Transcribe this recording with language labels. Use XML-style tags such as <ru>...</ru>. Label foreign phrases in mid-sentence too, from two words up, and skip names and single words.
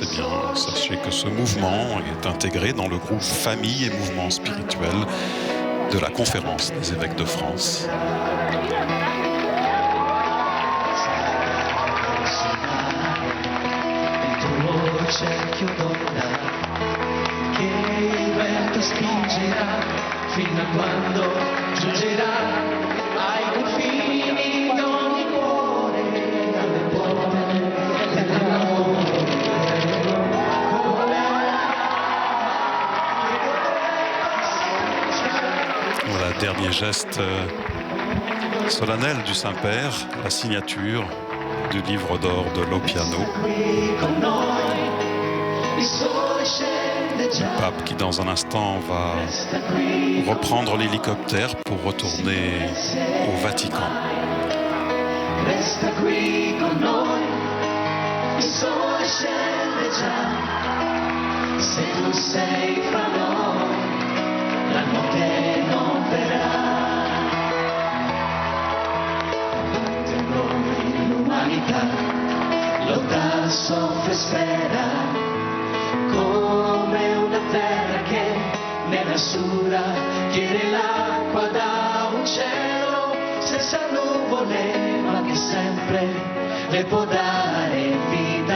<fr>eh bien, sachez que ce mouvement est intégré dans le groupe Famille et Mouvement Spirituel de la Conférence des évêques de France.</fr> <it>Fino a quando giungerà ai confini di ogni cuore, alle porte dell'amore.</it> <fr>Voilà, dernier geste solennel du Saint-Père, la signature du livre d'or de Lopiano. Le pape qui dans un instant va reprendre l'hélicoptère pour retourner au Vatican.</fr> <it>Resta qui con noi, il sole scende già, se tu sei fra noi, la notte non verrà. Davanti a noi l'umanità lotta, soffre e spera, come una terra che nell'assura chiede l'acqua da un cielo senza nuvole, ma che sempre le può dare vita.</it>